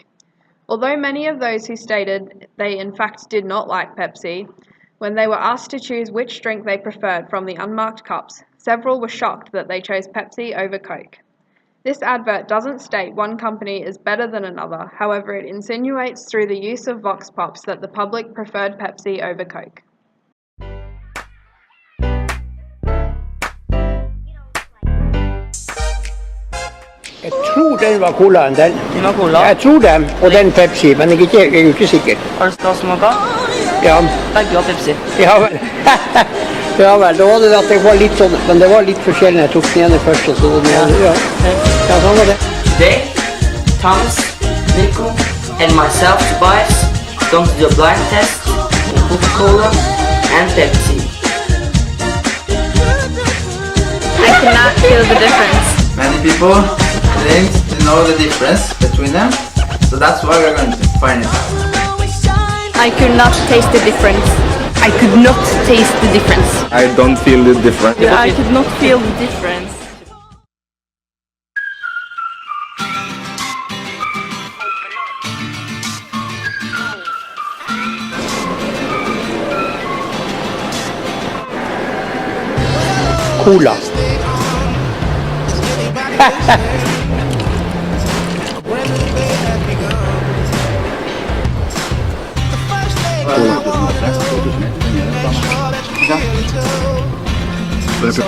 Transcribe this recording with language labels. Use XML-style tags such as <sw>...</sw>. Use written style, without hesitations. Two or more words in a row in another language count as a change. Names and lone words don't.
<en>Although many of those who stated they in fact did not like Pepsi, when they were asked to choose which drink they preferred from the unmarked cups, several were shocked that they chose Pepsi over Coke. This advert doesn't state one company is better than another, however it insinuates through the use of vox pops that the public preferred Pepsi over Coke.</en> <no>Jeg tror den var colaen, den. Den var cola? Jeg tror den, og den Pepsi, men jeg er jo ikke sikker. Har du smaka? Ja. Begge var Pepsi. Ja vel. Ja vel, da var det at det var litt sånn, men det var litt forskjellig. Jeg tok den ene først, og så den andre, ja. Ja, sånn var det.</no> <en>Today, Thomas, Nico, and myself, Tobias, going to do a blind test in Coca-Cola and Pepsi. I cannot feel the difference. Many people claim to know the difference between them, so that's why we're going to find it out. I could not taste the difference. I could not taste the difference. I don't feel the difference. Yeah, I could not feel the difference. Cola.</en> <no>Det er Pepsi.</no>